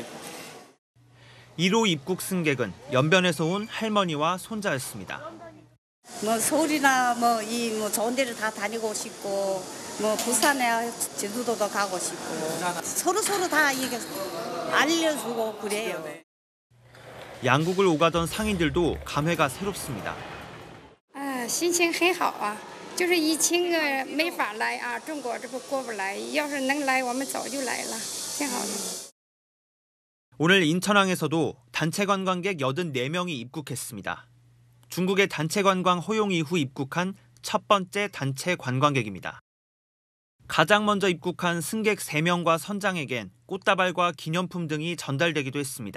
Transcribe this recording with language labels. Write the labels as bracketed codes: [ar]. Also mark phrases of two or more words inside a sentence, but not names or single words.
[ko] 1호 입국 승객은 연변에서 온 할머니와 손자였습니다. 서울이나 좋은 데를 다 다니고 싶고 부산에 제주도도 가고 싶고 서로 다 이게 알려주고 그래요. 양국을 오가던 상인들도 감회가 새롭습니다. [zh] 心情很好啊，就是疫情没法来啊，中国这不过不来，要是能来我们早就来了，挺好的。 [ko] 오늘 인천항에서도 단체 관광객 84명이 입국했습니다. 중국의 단체 관광 허용 이후 입국한 첫 번째 단체 관광객입니다. 가장 먼저 입국한 승객 3명과 선장에겐 꽃다발과 기념품 등이 전달되기도 했습니다.